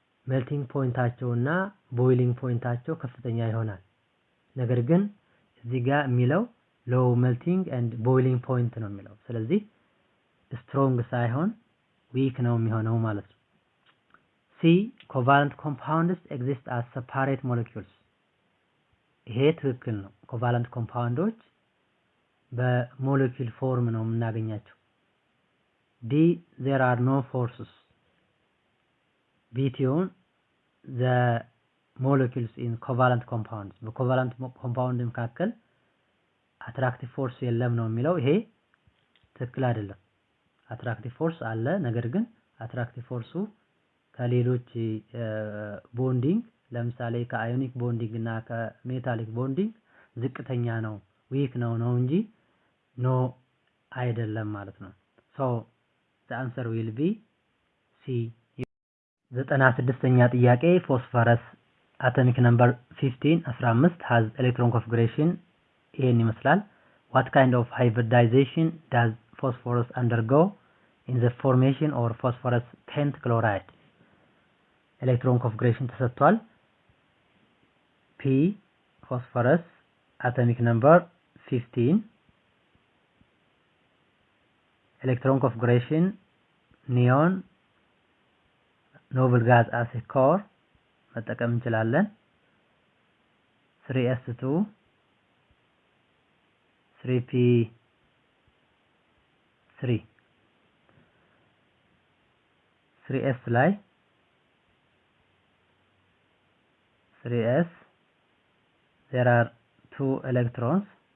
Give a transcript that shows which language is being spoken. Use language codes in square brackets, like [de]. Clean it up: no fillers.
[en] melting pointታቸውና boiling pointታቸው [am] ከፍተኛ ይሆናል ነገር ግን እዚህ ጋር የሚለው [en] low melting and boiling point ነው የሚለው [am] ስለዚህ strong ሳይሆን weak ነው የሚሆነው ማለት ነው [en] C covalent compounds exist as separate molecules ይሄ ትክክል ነው covalent compounds [am] በሞለኪል ፎርም ነው የምናገኛቸው። ዲ [en] there are no forces between the molecules in covalent compounds [am] በኮቫለንት ኮምፓውንድ መካከል አትራክቲቭ ፎርስ የለም ነው የሚለው። ይሄ ትክክል አይደለም። አትራክቲቭ ፎርስ አለ፣ ነገር ግን አትራክቲቭ ፎርሱ ከሌሎች ቦንዲንግ ለምሳሌ ከአዮኒክ ቦንዲንግ እና ከሜታሊክ ቦንዲንግ ዝቅተኛ ነው፣ ዊክ ነው እንጂ ኖ አይደለም ማለት ነው። ሶ [en] the answer will be C። 96ኛ [am] ጥያቄ [en] ፎስፈረስ atomic number 15 has electron configuration [am] ይሄን ይመስላል። [en] What kind of hybridization does phosphorus undergo in the formation or phosphorus pentachloride? [am] ኤሌክትሮን ኮንፊግሬሽን ተሰጥቷል። [en] P phosphorus atomic number 15 electron configuration neon noble gas acid core [am] መጠቀም እንችላለን። [en] 3s2 3p3 3s ላይ 3s there are 2 electrons